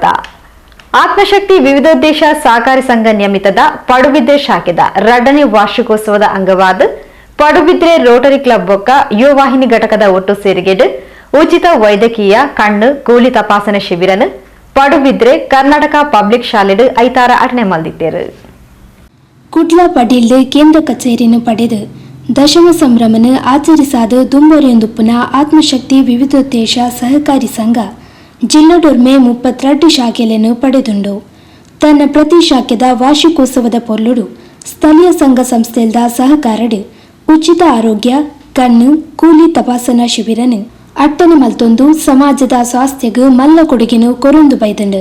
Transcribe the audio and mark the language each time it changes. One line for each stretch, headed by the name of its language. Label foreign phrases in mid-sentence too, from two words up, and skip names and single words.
Tulu: ಆತ್ಮಶಕ್ತಿ ವಿವಿಧೋದ್ದೇಶ ಸಹಕಾರಿ ಸಂಘ ನಿಯಮಿತದ ಪಡುಬಿದ್ರೆ ಶಾಖೆದ 2ನೇ ವಾರ್ಷಿಕೋತ್ಸವದ ಅಂಗವಾದ ಪಡುಬಿದ್ರೆ ರೋಟರಿ ಕ್ಲಬ್ ಬೊಕ್ಕ ಯುವವಾಹಿನಿ ಘಟಕದ ಒಟ್ಟು ಸೇರಿಗೆಡು ಉಚಿತ ವೈದ್ಯಕೀಯ ಕಣ್ಣು ಕೂಲಿ ತಪಾಸಣೆ ಶಿಬಿರನು ಪಡುಬಿದ್ರೆ ಕರ್ನಾಟಕ ಪಬ್ಲಿಕ್ ಶಾಲೆಡು ಐತಾರ ಅಟನೆ ಮಲ್ದಿತ್ತೇರು. ಕುಡ್ಲ ಪಡೀಲ್ದು
Kannada: ಕೇಂದ್ರ ಕಚೇರಿಯನ್ನು ಪಡೆದು
Tulu: ದಶಮ ಸಂಭ್ರಮನ ಆಚರಿಸಾದ ದುಂಬೊರೆಯೊಂದುಪ್ಪುನ ಆತ್ಮಶಕ್ತಿ ವಿವಿಧೋದ್ದೇಶ ಸಹಕಾರಿ ಸಂಘ ಜಿಲ್ಲಡೊರ್ಮೆ 32 ಶಾಖೆಯನ್ನು ಪಡೆದುಂಡು. ತನ್ನ ಪ್ರತಿ ಶಾಖೆದ ವಾರ್ಷಿಕೋತ್ಸವದ ಪೊರ್ಲುಡು ಸ್ಥಳೀಯ ಸಂಘ ಸಂಸ್ಥೆಲ್ದ ಸಹಕಾರಡು ಉಚಿತ ಆರೋಗ್ಯ ಕಣ್ಣು ಕೂಲಿ ತಪಾಸಣಾ ಶಿಬಿರನು ಅಟ್ಟನೆ ಮಲ್ತೊಂದು ಸಮಾಜದ ಸ್ವಾಸ್ಥ್ಯಗೂ ಮಲ್ಲ ಕೊಡುಗೆನು ಕೊರೊಂದು ಬೈದಂಡು.